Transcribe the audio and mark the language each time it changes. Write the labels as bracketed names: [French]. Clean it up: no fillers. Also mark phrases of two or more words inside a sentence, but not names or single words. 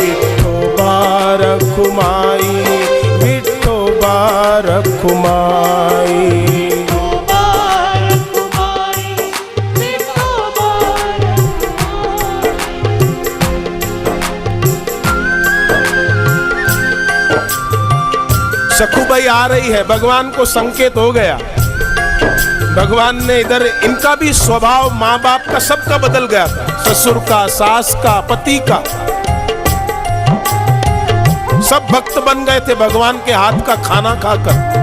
[Hindi] विठोबा रखुमाई, विठोबा रखुमाई। विठोबा रखुमाई, विठोबा सखुबाई आ रही है, भगवान को संकेत हो गया, भगवान ने इधर इनका भी स्वभाव माँ बाप का सबका बदल गया था, ससुर का, सास का, पति का, सब भक्त बन गए थे भगवान के हाथ का खाना खाकर।